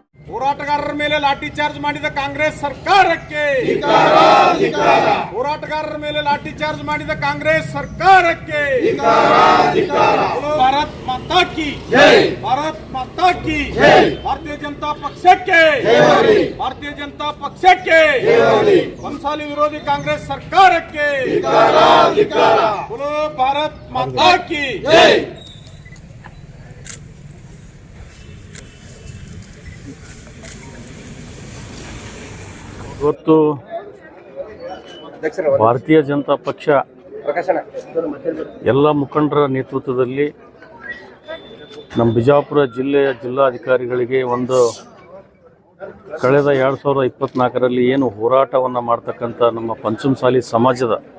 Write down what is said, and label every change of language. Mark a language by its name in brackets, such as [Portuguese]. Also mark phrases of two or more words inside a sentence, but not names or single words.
[Kannada] ಹೋರಾಟಗಾರರ ಮೇಲೆ ಲಾಠಿ ಚಾರ್ಜ್ ಮಾಡಿದ ಕಾಂಗ್ರೆಸ್ ಸರ್ಕಾರಕ್ಕೆ ಹೋರಾಟಗಾರರ ಮೇಲೆ ಲಾಠಿ ಚಾರ್ಜ್ ಮಾಡಿದ ಕಾಂಗ್ರೆಸ್ ಸರ್ಕಾರಕ್ಕೆ [Hindi] भारत माता की भारत माता की [Kannada] ಭಾರತೀಯ ಜನತಾ ಪಕ್ಷಕ್ಕೆ ಭಾರತೀಯ ಜನತಾ ಪಕ್ಷಕ್ಕೆ ಬನ್ಸಾಲಿ ವಿರೋಧಿ ಕಾಂಗ್ರೆಸ್ ಸರ್ಕಾರಕ್ಕೆ [Hindi] बोलो भारत माता की जय। [Kannada] ಇವತ್ತು ಭಾರತೀಯ ಜನತಾ ಪಕ್ಷ ಎಲ್ಲ ಮುಖಂಡರ ನೇತೃತ್ವದಲ್ಲಿ ನಮ್ಮ ಬಿಜಾಪುರ ಜಿಲ್ಲೆಯ ಜಿಲ್ಲಾಧಿಕಾರಿಗಳಿಗೆ ಒಂದು ಕಳೆದ 2024ರಲ್ಲಿ ಏನು ಹೋರಾಟವನ್ನು ಮಾಡ್ತಕ್ಕಂಥ ನಮ್ಮ ಪಂಚಮಸಾಲಿ ಸಮಾಜದ